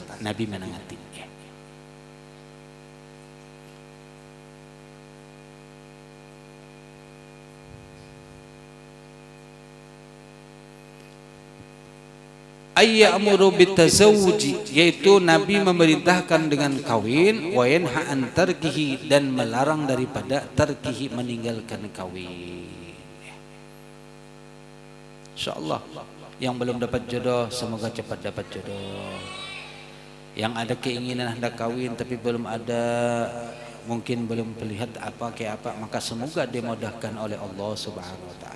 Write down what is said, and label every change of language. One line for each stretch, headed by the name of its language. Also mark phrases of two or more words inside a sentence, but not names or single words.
Indonesian: Nabi menangati.
Arabic: يأمر بالتزوج,
Indonesian: yaitu Nabi memerintahkan dengan kawin,
Arabic: وينهى عن تركه,
Indonesian: dan melarang daripada tarkihi, meninggalkan kawin. Insyaallah yang belum dapat jodoh semoga cepat dapat jodoh. Yang ada keinginan hendak kawin tapi belum ada, mungkin belum melihat apa kayak apa, maka semoga dimudahkan oleh Allah Subhanahu wa taala.